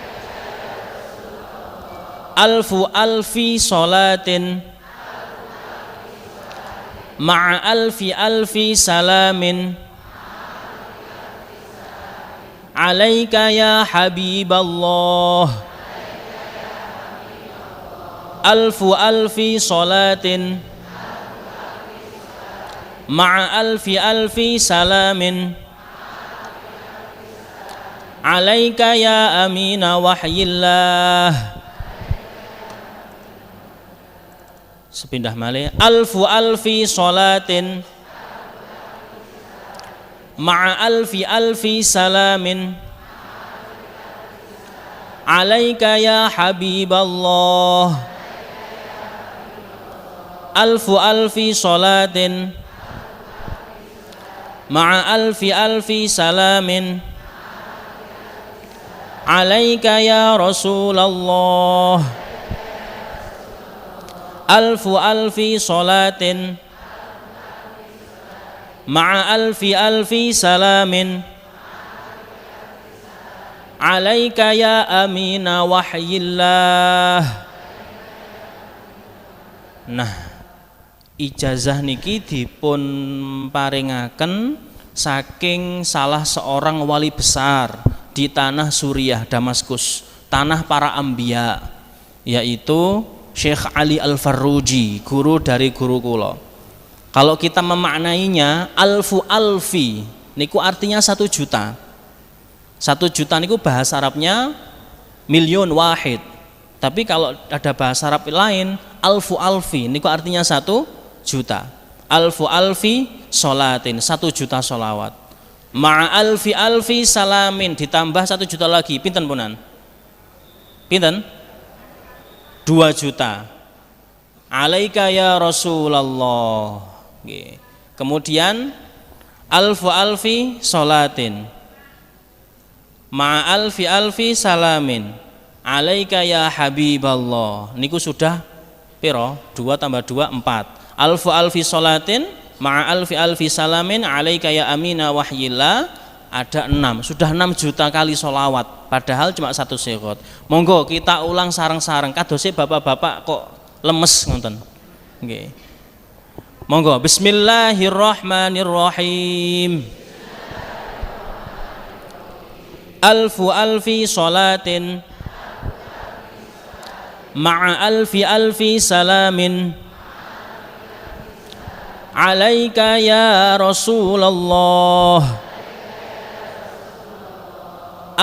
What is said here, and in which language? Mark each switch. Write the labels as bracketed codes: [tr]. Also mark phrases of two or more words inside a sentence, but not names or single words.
[ar] ألف ألف صلاة مع ألف ألف سلام عليك يا حبيب الله. ألف ألف صلاة مع ألف ألف سلام عليك يا أمين وحي الله. [jv] Sepindah malih. [ar] ألف ألف صلاة مع ألف ألف سلام عليك يا حبيب الله. ألف ألف صلاة مع ألف ألف سلام عليك يا رسول الله. ألف ألف صلاة مع ألف ألف سلام عليك يا أمين وحي الله. [id] Nah, [jv] ijazah niki dipun paringaken saking [id] salah seorang wali besar di tanah Suriah, Damaskus, tanah para anbiya, yaitu Syekh Ali Al-Farruji, guru dari guru kula. Kalau kita memaknainya [ar] ألف ألف [id] niku artinya 1 juta. 1 juta niku bahasa Arabnya [ar] مليون واحد. [id] Tapi kalau ada bahasa Arab lain [ar] ألف ألف [id] niku artinya 1 juta. [ar] ألف ألف صلاة, [id] 1 juta sholawat. [ar] مع ألف ألف سلام, [id] ditambah 1 juta lagi, [jv] pinten punan? Pinten? 2 juta. [ar] عليك يا رسول الله. Kemudian ألف ألف صلاة مع ألف ألف سلام عليك يا حبيب الله. [id] Niku sudah piro? 2 tambah 2 4. [ar] ألف ألف صلاة مع ألف ألف سلام عليك يا أمين وحي الله, [id] ada 6. Sudah 6 juta kali sholawat, padahal cuma 1 sighah. [jv] Monggo kita ulang sareng-sareng, kadose bapak-bapak kok lemes ngoten. Nggih. Monggo bismillahirrahmanirrahim. [ar] ألف ألف صلاة مع ألف ألف سلام عليك يا رسول الله.